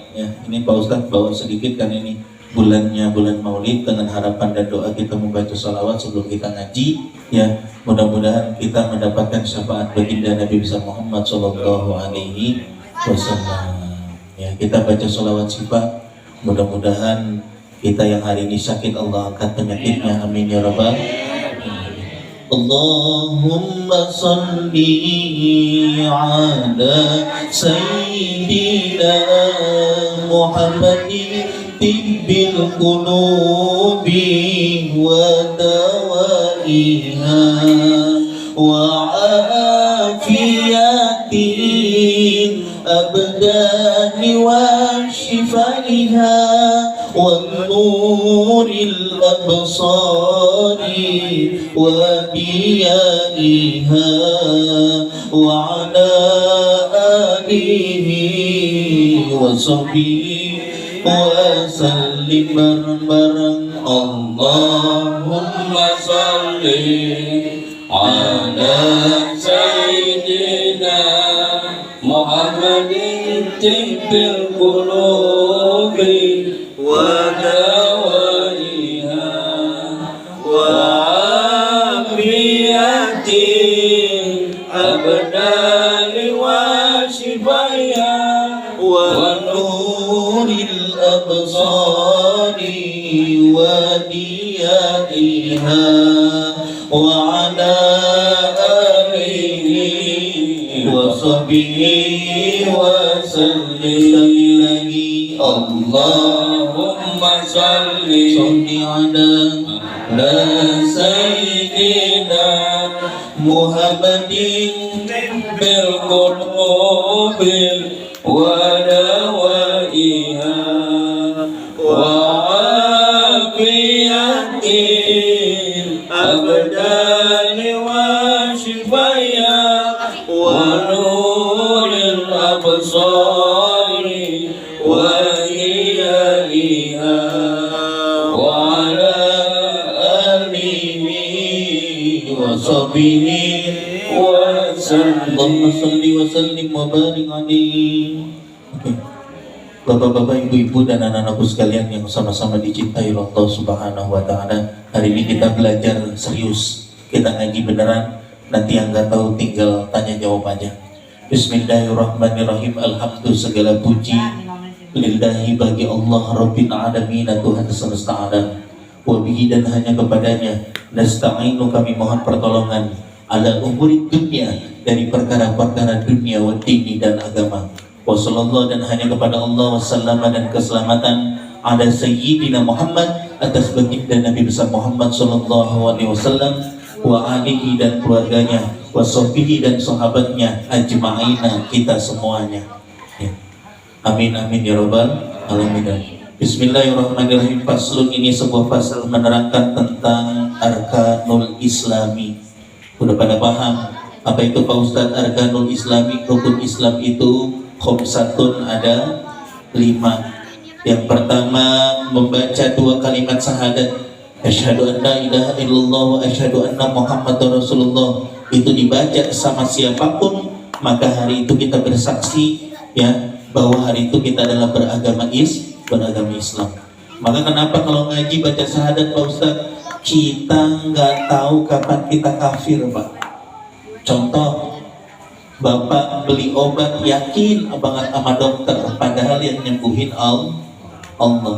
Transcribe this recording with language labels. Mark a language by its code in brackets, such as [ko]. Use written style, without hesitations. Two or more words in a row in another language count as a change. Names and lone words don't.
[id] Ya, ini Pak Ustadz bawa sedikit kan ini bulannya bulan Maulid, dengan harapan dan doa kita membaca sholawat sebelum kita ngaji. Ya, mudah-mudahan kita mendapatkan syafaat baginda Nabi besar Muhammad [ar] صلى الله عليه وسلم. [id] Ya, kita baca sholawat sifat. Mudah-mudahan kita yang hari ini sakit Allah angkat penyakitnya. [ar] آمين يا رب العالمين. اللهم صل على سيدنا محمد طب القلوب ودوائها وعافية الأبدان وشفائها ونور الأبصار وضيائها وعلى آله وصحبه وسلم bareng اللهم صل على سيدنا محمد طب القلوب ودوائها وعافية الأبدال وشفائها ونور الأبصار وضيائها وعلى آله وصحبه وسلم lagi. اللهم صل على سيدنا محمد بالقلوب ودوائها و عافية الأبدان وشفائها ونور الأبصار وحيائها وعلى آله وصحبه وسلم. صل وسلم وبارك عليه. [id] Bapak-bapak, ibu-ibu dan anak-anakku sekalian yang sama-sama dicintai Allah [ar] سبحانه وتعالى, [id] hari ini kita belajar serius, kita ngaji beneran. Nanti yang nggak tahu tinggal tanya jawab aja. Bismillahirrahmanirrahim. Alhamdulillah, segala puji lillahi bagi Allah [ar] رب العالمين, [id] Tuhan semesta alam. Wabihi, dan hanya kepadanya nasta'inu, kami mohon pertolongan, [ar] على أمور الدنيا, [id] dari perkara-perkara dunia, [ar] والدين, [id] dan agama. Wassallallahu, dan hanya kepada Allah, wassallama, dan keselamatan, [ar] على سيدنا محمد, [id] atas baginda Nabi besar Muhammad [ar] صلى الله عليه وسلم, وآله, [id] dan keluarganya, wasahbihi dan sahabatnya ajma'ina kita semuanya. Ya. [ar] آمين آمين يا رب العالمين. بسم الله الرحمن الرحيم. [id] Faslun, ini sebuah pasal menerangkan tentang [ar] أركان الإسلام. [id] Udah pada paham apa itu Pak Ustadz [ar] أركان الإسلام? [id] Rukun Islam itu khamsatun, ada 5. Yang pertama membaca 2 kalimat syahadat, [ar] أشهد أن لا إله إلا الله وأشهد أن محمدا رسول الله. [id] Itu dibaca sama siapapun, maka hari itu kita bersaksi ya bahwa hari itu kita adalah beragama Islam. Maka kenapa kalau ngaji baca syahadat Pak Ustadz, kita nggak tahu kapan kita kafir Pak. Contoh, Bapak beli obat yakin banget sama dokter, padahal yang nyembuhin Allah.